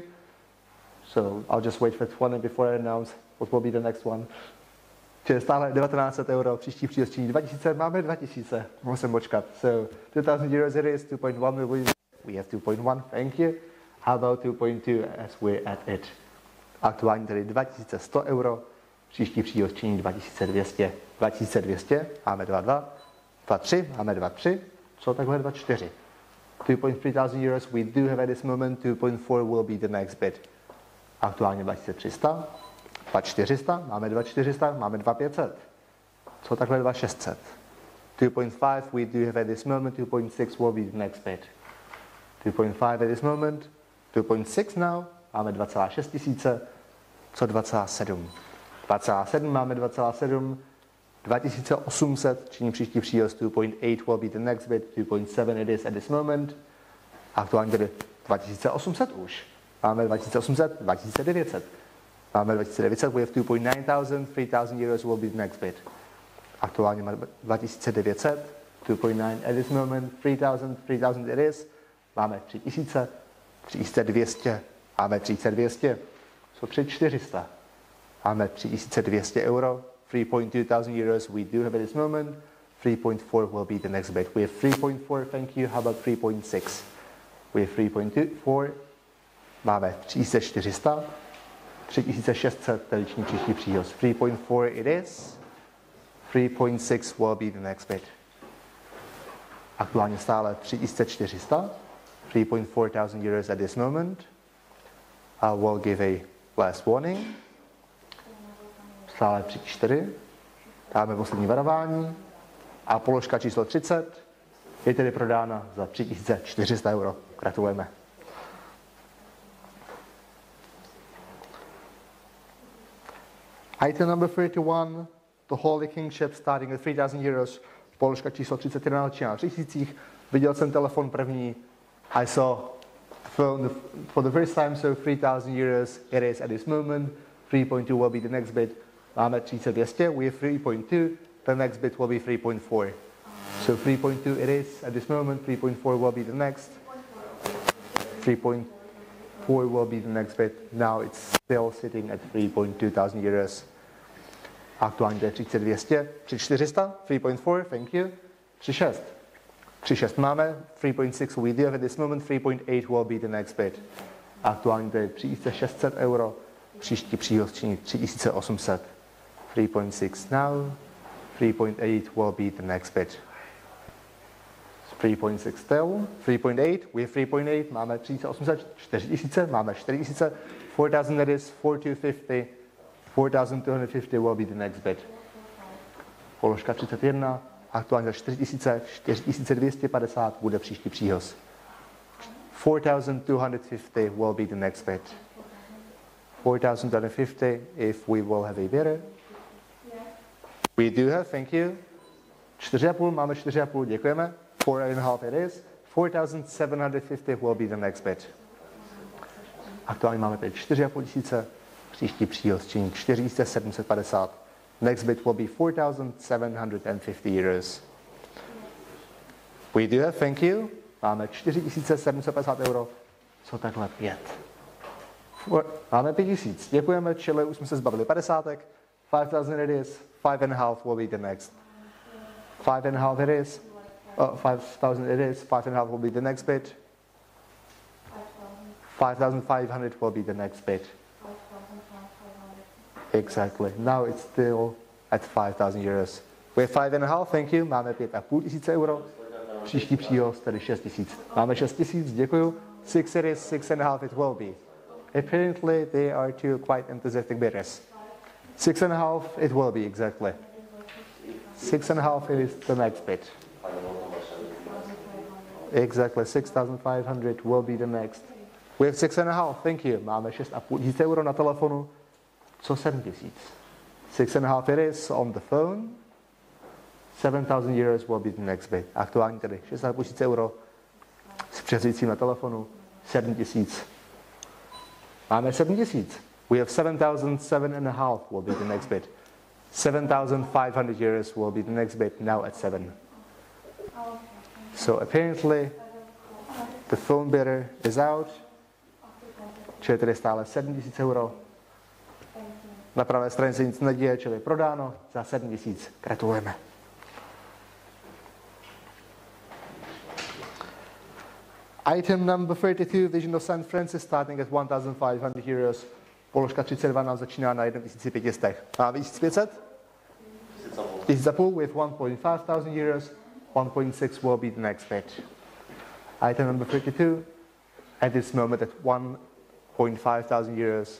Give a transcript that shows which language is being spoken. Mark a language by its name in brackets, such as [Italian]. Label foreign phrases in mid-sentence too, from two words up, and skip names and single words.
[English] So I'll just wait for 20 before I announce what will be the next one. [Czech] Čili stále 1900 euro, příští příhoz činí 2000, máme 2000, musím počkat. [English] So 2,000 euros it is, 2.1 we have 2.1, thank you. How about 2.2 as we're at it? [Czech] Aktuálně tedy 2100 euro, příští příhoz činí 2200. 2200, máme 2,2. 2,3, máme 2,3, co takhle 2,4. [English] 2,300 euros we do have at this moment, 2.4 will be the next bid. [Czech] Aktuálně 2300, 2,400, máme 2,400, máme 2,500. Co takhle 2,600. [English] 2.5 we do have at this moment, 2.6 will be the next bid. 2.5 at this moment, 2.6 now, [Czech] máme 2,6 tisíce, co 2,7. 2,7 máme 2,7, 2800 činí příští příhoz, [English] 2.8 will be the next bid, 2.7 it is at this moment. [Czech] Aktuálně tedy 2800 už. Máme 2800, 2900. Máme 2900, [English] we have 2.9 thousand, 3,000 euros will be the next bid. [Czech] Aktuálně máme 2900, [English] 2.9 at this moment, 3,000, 3,000 it is. [Czech] Máme 3000, 3200, máme 3200, so 3400. Máme 3200 euro, [English] 3.2 thousand euros we do have at this moment. 3.4 will be the next bid. We have 3.4, thank you. How about 3.6? We have 3.4. [Czech] Máme 3400. 3600 tradiční příští příhoz. [English] 3.4 it is. 3.6 will be the next bid. [Czech] Aktuálně stále 3400. [English] 3.4 thousand euros at this moment. I will give a last warning. [Czech] Stále 3,4. Dáme poslední varování. A položka číslo 30 je tedy prodána za 3400 euro. Gratulujeme. [English] Item number 31, the Holy Kingship starting at 3,000 euros. [Czech] Položka číslo 31 začíná na 3000. Viděl jsem telefon první. [English] I saw the phone for the first time, so 3,000 euros it is at this moment. 3.2 will be the next bid. Máme 3200, we have 3.2, the next bid will be 3.4. So 3.2 it is at this moment, 3.4 will be the next, 3.4 will be the next bid. Now it's still sitting at 3.2 thousand euros. [Czech] Aktuálně to je 3200, 3400, 3.4, [English] thank you, 3.6. 3.6 máme, 3.6 we do have at this moment, 3.8 will be the next bid. [Czech] Aktuálně to je 3600 euro, příští příhoz činí 3800. [English] 3.6 now, 3.8 will be the next bid. 3.6 still, 3.8, we have 3.8, [Czech] máme 3800, 4000, máme 4000, [English] 4000 that is, 4250, 4250 will be the next bid. [Czech] Položka 31, aktuálně za 4000, 4250 bude příští příhoz. [English] 4250 will be the next bid. 4250 if we will have a bidder. We do have, thank you. 4,5, [Czech] máme 4,5, děkujeme. [English] 4.5 it is. 4750 will be the next bid. [Czech] Aktuálně máme teď 4,5 tisíce, příští příhoz činí 4750. [English] Next bid will be 4750 euros. We do have, thank you. [Czech] Máme 4750 euro, co takhle 5. Máme 5000, děkujeme, čili už jsme se zbavili 50. [English] 5000 it is, 5.5 will be the next. 5.5 it is, 5000 it is, 5.5 will be the next bid. 5500 will be the next bid. Exactly. Now it's still at 5,000 euros. We have 5.5, thank you. [Czech] Máme 5,5 tisíce euro. Příští příhoz, tedy 6 tisíc. Máme 6 tisíc, děkuju. [English] 6 it is, 6.5 it will be. Apparently they are two quite enthusiastic bidders. 6.5 it will be, exactly. 6.5 it is the next bid. Exactly, 6,500 will be the next. We have 6.5, thank you. [Czech] Máme 6,5 tisíce euro na telefonu. Co 7 tisíc? [English] 6.5 it is on the phone. 7,000 euros will be the next bid. [Czech] Aktuálně tedy 6,5 tisíce euro s přeřícím na telefonu. 7 tisíc. Máme 7 tisíc. [English] We have 7,500 will be the next bid. 7,500 euros will be the next bid, now at 7. So apparently the phone bidder is out. [Czech] Čili tedy stále 7 tisíc euro. Na pravé straně se nic neděje, čili prodáno za 7 tisíc. Gratulujeme. [English] Item number 32, Vision of San Francisco, starting at 1,500 euros. [Czech] Položka 32 nám začíná na 1,500. Máme 1,500? [English] 1,5 with 1.5 thousand euros. 1.6 will be the next bid. Item number 32, at this moment at 1.5 thousand euros.